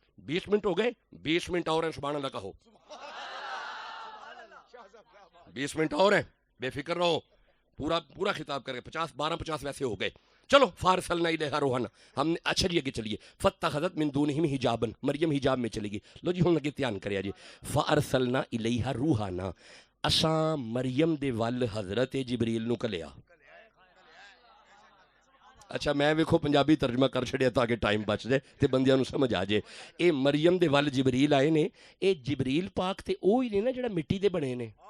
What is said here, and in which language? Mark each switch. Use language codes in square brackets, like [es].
[ur] 20 minute ہو گئے. 20 minute اور ہیں. سبحان اللہ کہو. 20 منٹ اور ہیں. بے فکر رہو. پورا خطاب کر کے 50 ویسے ہو گئے. چلو. [ar] فارسلنا الیہا روحنا، [ur] ہم نے. اچھا جی آگے چلیے. [ar] فاتخذت من دونہم حجابا، [ur] مریم حجاب میں چلی گئی. [pa] لو جی ہن لگے دھیان کریا جی. [ar] فارسلنا الیہا روحنا، [pa] اساں مریم دے ول حضرت جبریل نو کلیا. اچھا میں ویکھو پنجابی ترجمہ کر چھڑیا تاکہ ٹائم بچ جائے تے بندیاں نو سمجھ آ جائے. اے مریم دے ول جبریل آئے نے. اے جبریل پاک تے اوہی نے نا جڑا مٹی دے بنے نے.